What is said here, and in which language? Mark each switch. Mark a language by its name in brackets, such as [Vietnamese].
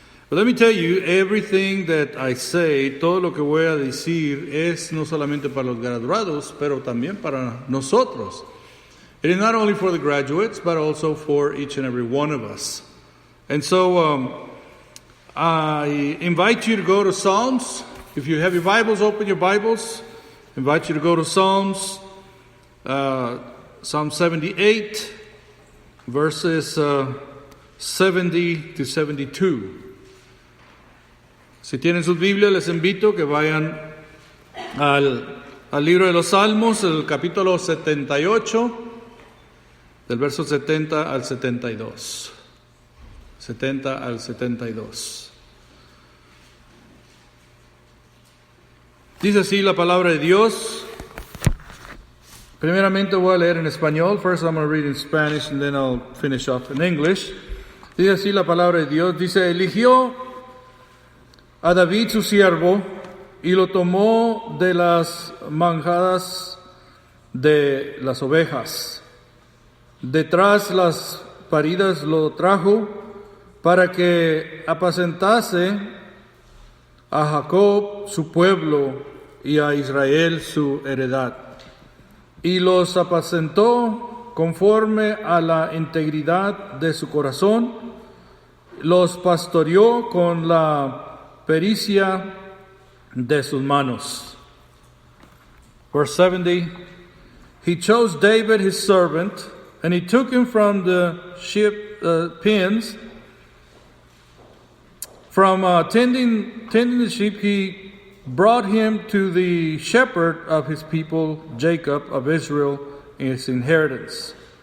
[English] But let me tell you, everything that I say, [Spanish] todo lo que voy a decir es no solamente para los graduados, pero también para nosotros. [English] It is not only for the graduates, but also for each and every one of us. And so I invite you to go to Psalms. If you have your Bibles, open your Bibles. I invite you to go to Psalms, Psalm 78, verses 70 to 72. [Spanish] Si tienen sus Biblias, les invito que vayan al libro de los Salmos, el capítulo 78, del verso 70 al 72. 70 al 72. Dice así la palabra de Dios. Primeramente voy a leer en español. [English] First I'm going to read in Spanish and then I'll finish off in English. [Spanish] Dice así la palabra de Dios. Dice, eligió a David su siervo y lo tomó de las manjadas de las ovejas. Detrás las paridas lo trajo para que apacentase a Jacob su pueblo y a Israel su heredad. Y los apacentó conforme a la integridad de su corazón, los pastoreó con la pericia de sus manos. [English] Verse 70, he chose David his servant, and he took him from the pens, from tending the sheep, he brought him to the shepherd of his people, Jacob of Israel, his inheritance.